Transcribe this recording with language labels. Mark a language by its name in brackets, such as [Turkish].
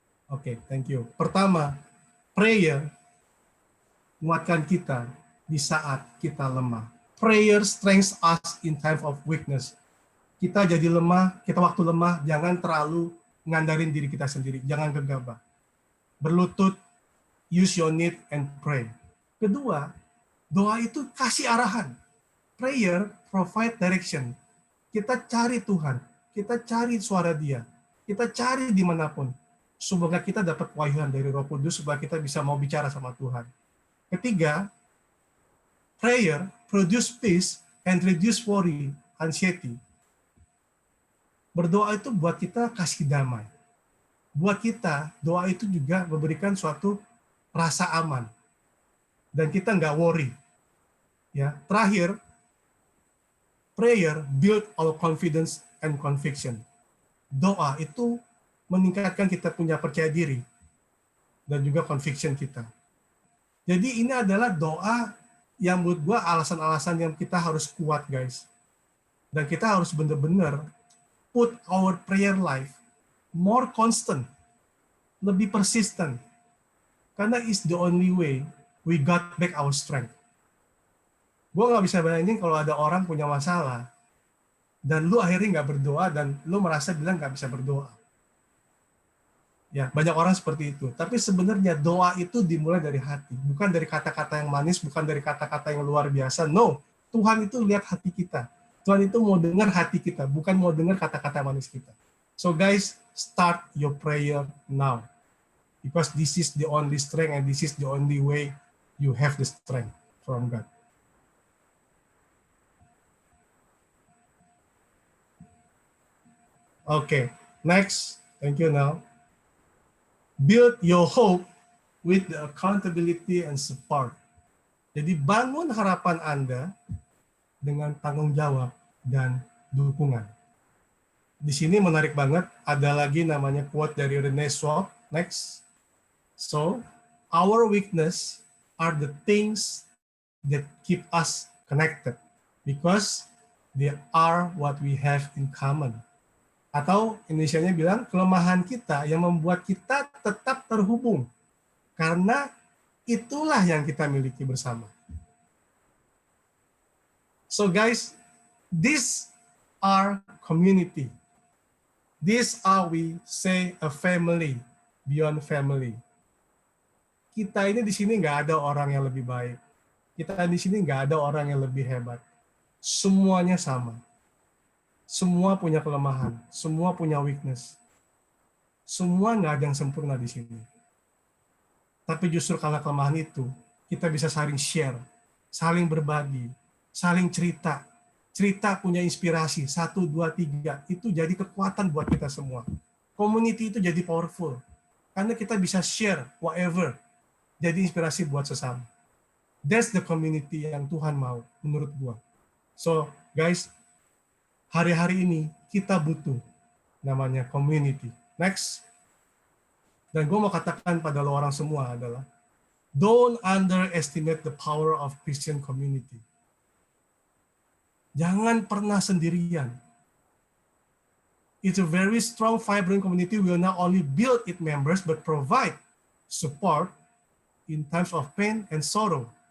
[Indonesian] Oke, [English] thank you. [Indonesian] Pertama, prayer menguatkan kita di saat kita lemah. [English] Prayer strengthens us in time of weakness. [Indonesian] Kita jadi lemah, kita waktu lemah, jangan terlalu ngandarin diri kita sendiri. Jangan gegabah. Berlutut, [English] use your need and pray. [Indonesian] Kedua, doa itu kasih arahan. [English] Prayer provide direction. [Indonesian] Kita cari Tuhan, kita cari suara Dia, kita cari dimanapun. Semoga kita dapat wahyuan dari Roh Kudus supaya kita bisa mau bicara sama Tuhan. Ketiga, [English] prayer produce peace and reduce worry, anxiety. [Indonesian] Berdoa itu buat kita kasih damai. Buat kita, doa itu juga memberikan suatu rasa aman. Dan kita nggak worry. Ya, terakhir, [English] prayer build our confidence and conviction. [Indonesian] doa itu meningkatkan kita punya percaya diri dan juga [English] conviction kita. [Indonesian] Jadi ini adalah doa yang menurut gua alasan-alasan yang kita harus kuat, guys. Dan kita harus benar-benar [English] put our prayer life more constant, [Indonesian] lebih persistent. Karena [English] it's the only way we got back our strength. [Indonesian] Gue nggak bisa bayangin kalau ada orang punya masalah, dan lu akhirnya nggak berdoa, dan lu merasa bilang nggak bisa berdoa. Ya, banyak orang seperti itu. Tapi sebenarnya doa itu dimulai dari hati. Bukan dari kata-kata yang manis, bukan dari kata-kata yang luar biasa. No, Tuhan itu lihat hati kita. Tuhan itu mau dengar hati kita, bukan mau dengar kata-kata manis kita. [English] So guys, start your prayer now. Because this is the only strength and this is the only way you have the strength from God. Okay, next. Thank you now. Build your hope with the accountability and support. [Indonesian] Jadi bangun harapan Anda dengan tanggung jawab dan dukungan. Di sini menarik banget, ada lagi namanya [English] quote [Indonesian] dari René Schwab. Next. [English] So, our weakness are the things that keep us connected because they are what we have in common. [Indonesian] Atau Indonesianya bilang, kelemahan kita yang membuat kita tetap terhubung. Karena itulah yang kita miliki bersama. [English] So guys, these are community. These are, we say, a family beyond family. [Indonesian] Kita ini di sini nggak ada orang yang lebih baik. Kita di sini nggak ada orang yang lebih hebat. Semuanya sama. Semua punya kelemahan, semua punya weakness. Semua nggak ada yang sempurna di sini. Tapi justru karena kelemahan itu, kita bisa saling share, saling berbagi, saling cerita. Cerita punya inspirasi, 1, 2, 3. Itu jadi kekuatan buat kita semua. Community itu jadi powerful. Karena kita bisa share whatever. Jadi inspirasi buat sesama. [English] That's the community [Indonesian] yang Tuhan mau, menurut gua. [English] So, guys, [Indonesian] hari-hari ini kita butuh namanya community. Next. Dan gue mau katakan pada lo orang semua adalah, [English] don't underestimate the power of Christian community. [Indonesian] Jangan pernah sendirian. [English] It's a very strong, vibrant community will not only build its members, but provide support in times of pain and sorrow.